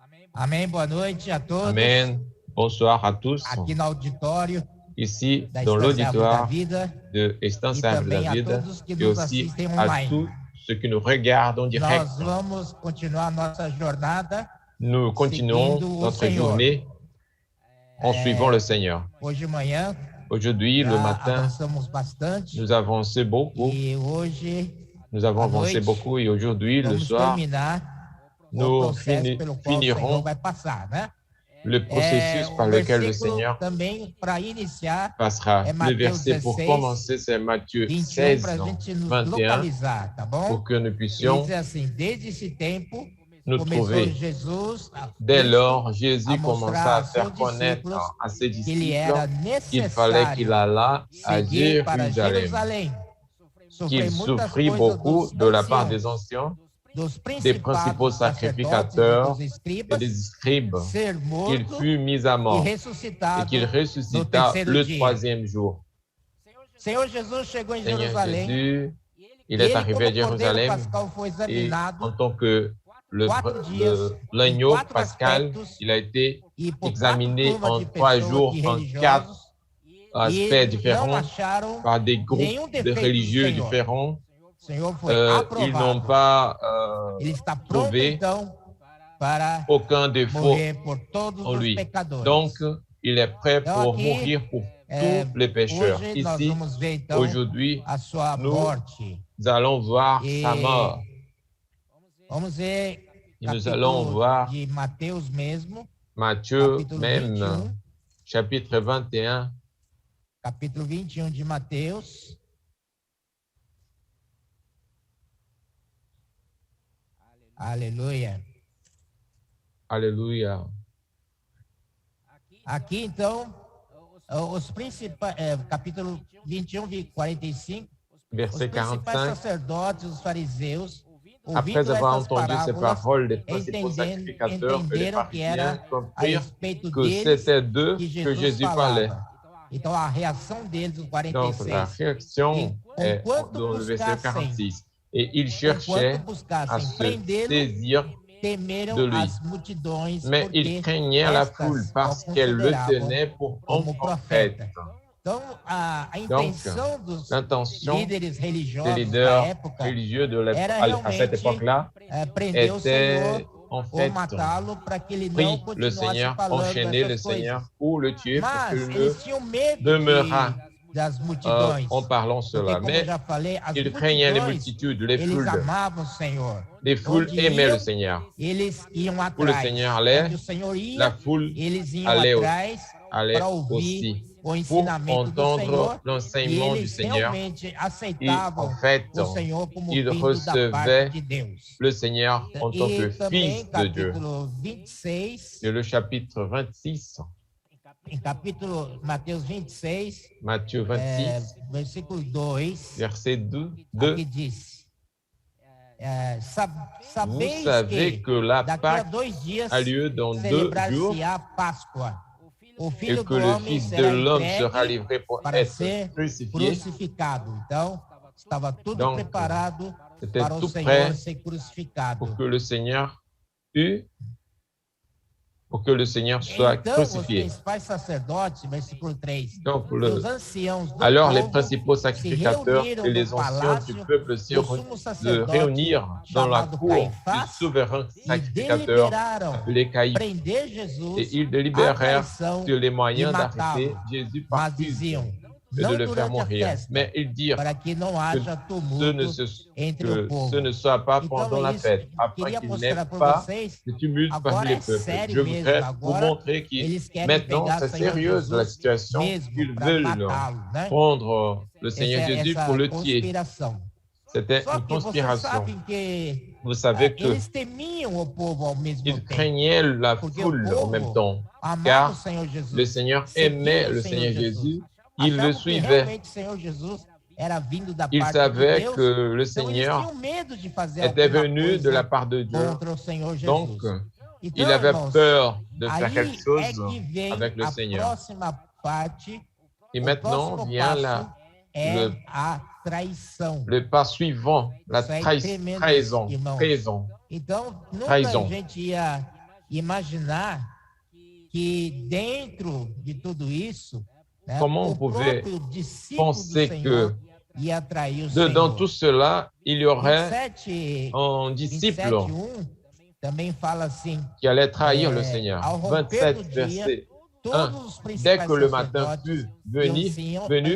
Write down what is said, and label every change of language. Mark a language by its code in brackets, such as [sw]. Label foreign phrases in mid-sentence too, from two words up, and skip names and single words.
[pt] Amém, boa noite a todos. [fr] Amen. Bonsoir à tous. [pt] Aqui no auditório [fr] Ici, [pt] da [fr] dans [pt] Estância Árvore da [fr] l'auditoire [pt] Vida [fr] de Estância [pt] e [fr] Árvore da [pt] também a [fr] Vida [pt] todos que [fr] et [pt] nos [fr] aussi [pt] assistem à online. [fr] tous ceux qui nous regardent en direct. [pt] Nós vamos continuar nossa jornada [fr] Nous continuons [pt] seguindo o [fr] notre [pt] Senhor. [fr] journée en suivant le Seigneur. [pt] Hoje de manhã [fr] Aujourd'hui, le [pt] já [fr] matin, [pt] avançamos bastante [fr] nous avancé beaucoup. [pt] e hoje [fr] Nous avons [pt] à [fr] avancé [pt] noite, [fr] beaucoup et aujourd'hui, le [pt] vamos [fr] soir, [pt] terminar o [fr] nous [pt] processo pelo qual o Senhor [fr] finirons [pt] vai passar, né? [fr] le processus par [pt] O [fr] lequel le [pt] versículo [fr] Seigneur [pt] também para iniciar [fr] passera. [pt] é [fr] Le [pt] Mateus [fr] verset pour [pt] 16, [fr] commencer, c'est Matthieu [pt] 21 para a [fr] 16, [pt] gente nos [fr] 21, [pt] localizar, tá bom? [fr] pour que nous [pt] Ele [fr] puissions [pt] diz assim, desde esse tempo [fr] nous [pt] começou [fr] trouver. [pt] Jesus [fr] Dès lors, Jésus [pt] a [fr] commença [pt] mostrar [fr] à [pt] aos [fr] faire [pt] seus [fr] connaître [pt] discípulos [fr] à ses [pt] que ele era [fr] disciples qu'il fallait qu'il [pt] necessário [fr] allât à [pt] seguir para [fr] Jérusalem, [pt] Jerusalém, [fr] qu'il [pt] sofrer muitas [fr] souffrit [pt] coisas [fr] beaucoup [pt] dos [fr] de la part des [pt] anciãos, [fr] anciens, [pt] dos [fr] des principaux [pt] principais sacerdotes e [fr] sacrificateurs [pt] dos [fr] et [pt] escribas, [fr] des scribes, [pt] ser [fr] qu'il [pt] morto [fr] fut mis à [pt] e [fr] mort et [pt] ressuscitado [fr] qu'il [pt] no [fr] ressuscita [pt] terceiro [fr] le [pt] dia. [fr] troisième jour. [pt] Senhor Jesus chegou em [fr] Seigneur [pt] Jerusalém [fr] Jésus, il [pt] e [fr] est [pt] ele, [fr] arrivé [pt] como [fr] à [pt] cordeiro [fr] Jérusalem [pt] pascal, foi [fr] et [pt] examinado [fr] en tant que [pt] 4 dias [fr] l'agneau [pt] em 4 [fr] pascal, [pt] aspectos [fr] il a été [pt] e por 4 [fr] examiné [pt] turmas [fr] en [pt] de [fr] 3 [pt] pessoas [fr] jours, [pt] de [fr] en [pt] religiosos [fr] 4 aspects [pt] e não [fr] différents, [pt] acharam [fr] par des groupes [pt] nenhum [fr] de [pt] defeito do [fr] religieux [pt] Senhor. [fr] différents. [pt] O Senhor foi [fr] Ils n'ont [pt] aprovado. [fr] pas [pt] Ele está pronto [fr] trouvé [pt] então para [fr] aucun défaut [pt] morrer por todos [fr] en [pt] os [fr] lui. [pt] pecadores. [fr] Donc, il est prêt [pt] Então, [fr] pour [pt] aqui, [fr] mourir pour tous les pécheurs. [pt] hoje nós [fr] Ici, [pt] vamos ver então [fr] aujourd'hui, [pt] a sua [fr] nous [pt] morte. [fr] allons voir sa mort. [pt] Vamos ver [fr] Et nous allons [pt] capítulo [fr] voir [pt] de Mateus mesmo, [fr] Matthieu [pt] capítulo [fr] même, [pt] 21, [fr] chapitre 21. [pt] capítulo 21 de Mateus. Aleluia. [fr] Alléluia. [pt] Aqui, então, os principais, capítulo 21, 45, os [fr] Verset [pt] principais [fr] 45. [pt] sacerdotes, os fariseus, [fr] Après [pt] ouvindo [fr] avoir [pt] essas [fr] entendu ces [pt] parábolas, [fr] paroles des principaux sacrificateurs et des [pt] entenderam que [fr] pharisiens, [pt] era a [fr] comprirent [pt] respeito [fr] que [pt] deles [fr] c'était d'eux [pt] que [fr] que [pt] Jesus [fr] Jésus parlait. [pt] falava. Então, a reação deles, no [fr] Donc, la [pt] 46, [fr] réaction est [pt] enquanto [fr] dans le verset [pt] buscassem, [fr] 46. Et ils cherchaient [pt] enquanto [fr] à [pt] buscassem [fr] se [pt] prendê-lo, [fr] saisir [pt] temeram [fr] de lui. [pt] as multidões, [fr] Mais [pt] porque [fr] ils craignaient la [pt] estas [fr] foule parce [pt] o [fr] qu'elle le [pt] consideravam [fr] tenait pour un [pt] como [fr] prophète. [pt] profeta. Então, a intenção dos [fr] L'intention [pt] líderes [fr] des [pt] religiosos da [fr] leaders [pt] época [fr] religieux [pt] era [fr] à cette époque-là [pt] prender o [fr] était [pt] Senhor [fr] en [pt] ou [fr] fait [pt] matá-lo para que ele não [fr] pris le [pt] continuasse [fr] Seigneur, [pt] falando [fr] enchaîner le [pt] essas coisas. [fr] Seigneur pour le tuer parce [pt] Mas [fr] qu'il [pt] eles tinham medo [fr] demeura [pt] das multidões. [fr] en parlant [pt] Porque, [fr] cela. [pt] como [fr] Mais [pt] eu já falei, as [fr] ils craignaient les [pt] multidões, [fr] multitudes, les [pt] eles [fr] foules. [pt] amavam o Senhor. [fr] Les foules [pt] Onde [fr] aimaient [pt] iam, [fr] le Seigneur. [pt] eles iam [fr] Où le [pt] atrás. [fr] Seigneur allait, [pt] Onde o Senhor ia, [fr] la foule [pt] eles iam [fr] allait [pt] atrás [fr] allait [pt] para ouvir [fr] aussi [pt] o [fr] pour [pt] ensinamento do [fr] entendre [pt] Senhor. E [fr] l'enseignement du [pt] eles [fr] Seigneur. [pt] realmente [fr] Et [pt] aceitavam [fr] en fait, [pt] o Senhor como [fr] ils [pt] vindo da [fr] recevaient [pt] parte de Deus. [fr] le Seigneur en tant que [pt] E também, [fr] Fils de Dieu. [pt] capítulo 26, [fr] C'est le chapitre 26, [pt] em capítulo Mateus 26, [fr] Matthieu 26, [pt] versículo 2, [fr] verset 2. [pt] aqui diz, [fr] Vous [pt] sabeis [fr] savez que la [pt] daqui a [fr] Pâque [pt] 2 dias [fr] a lieu dans 2 jours [pt] celebrar-se-á Páscoa. O [fr] et [pt] Filho [fr] que [pt] do [fr] le [pt] Homem [fr] Fils de [pt] será [fr] l'homme sera [pt] entregue [fr] livré pour [pt] para [fr] être [pt] ser [fr] crucifié. [pt] crucificado. Então, estava tudo [fr] Donc, [pt] preparado [fr] c'était [pt] para o [fr] tout [pt] Senhor [fr] prêt [pt] ser crucificado. [fr] pour que le Seigneur soit [pt] Então, os [fr] crucifié. [pt] principais sacerdotes, versículo 3, [fr] Donc, [pt] e os anciãos do [fr] alors les [pt] povo [fr] principaux [pt] se [fr] sacrificateurs [pt] reuniram [fr] et les [pt] no [fr] anciens du [pt] palácio [fr] peuple se [pt] do sumo sacerdote [fr] réunirent dans la [pt] chamado [fr] cour du [pt] Caifás [fr] souverain [pt] e [fr] sacrificateur [pt] deliberaram [fr] appelé Caïphe. [pt] prender [fr] Et [pt] Jesus [fr] ils [pt] à [fr] délibérèrent [pt] traição [fr] sur les moyens [pt] e [fr] d'arrêter [pt] matá-lo. [fr] Jésus par [pt] Mas [fr] fuite [pt] diziam, [fr] et de [pt] não [fr] le faire [pt] durante a [fr] mourir. [pt] festa, [fr] Mais ils dirent [pt] para que não haja [fr] que [pt] tumulto entre o [fr] ce [pt] povo. [fr] ne soit pas [pt] Então, [fr] pendant la [pt] isso [fr] fête, afin [pt] queria [fr] qu'il n'ait [pt] mostrar para [fr] pas [pt] vocês, [fr] de tumulte [pt] agora [fr] parmi les [pt] é [fr] peuples. [pt] sério [fr] Je voudrais [pt] mesmo, [fr] vous [pt] agora [fr] montrer que [pt] eles querem [fr] maintenant, [pt] pegar [fr] c'est [pt] o Senhor [fr] sérieux la [pt] Jesus [fr] situation [pt] mesmo [fr] qu'ils [pt] para [fr] veulent [pt] matá-lo, né? [fr] prendre le Seigneur Jésus [pt] Essa [fr] pour le tuer. [pt] conspiração. [fr] C'était [pt] Só [fr] une [pt] que vocês [fr] conspiration. [pt] sabem que [fr] Vous savez que [pt] eles temiam o povo ao mesmo [fr] ils [pt] tempo. [fr] craignaient la [pt] Porque [fr] foule [pt] o [fr] en même [pt] povo [fr] temps, [pt] amava [fr] car [pt] o Senhor Jesus, [fr] le Seigneur [pt] seguia [fr] aimait [pt] o [fr] le [pt] Senhor [fr] Seigneur [pt] Jesus. [fr] Jésus, il le [pt] Achavam que [fr] suivait. [pt] realmente o Senhor Jesus era vindo da [fr] Il [pt] parte de [fr] savait [pt] Deus. [fr] que le [pt] Então eles [fr] Seigneur [pt] tinham medo de fazer [fr] était [pt] alguma [fr] venu de la [pt] coisa [fr] part de Dieu. [pt] contra o Senhor Jesus. [fr] Donc, [pt] Então, [fr] il avait [pt] irmãos, [fr] peur de faire [pt] aí [fr] quelque chose [pt] é que vem [fr] avec le [pt] a [fr] Seigneur. [pt] próxima parte. [fr] Et [pt] O [fr] maintenant [pt] próximo [fr] vient [pt] passo é [fr] le- [pt] a traição. [fr] le pas suivant, la [pt] Isso é tremendo, [fr] trahison. [pt] irmãos. [fr] Trahison. [pt] Então, nunca Traição. a gente ia imaginar que dentro de tudo isso, né, [fr] Comment on [pt] o [fr] pouvait [pt] próprio discípulo do [fr] penser [pt] Senhor [fr] que [pt] ia atrair o [fr] dedans [pt] Senhor. [fr] tout cela, il y aurait [pt] 27, [fr] un disciple [pt] 27:1 também fala assim: [fr] qui allait trahir le Seigneur. [pt] ao romper do [fr] 27, [pt] dia, [fr] verset 1. [pt] todos os [fr] Dès [pt] principais [fr] que le matin [pt] sacerdotes [fr] fut [pt] e [fr] venu,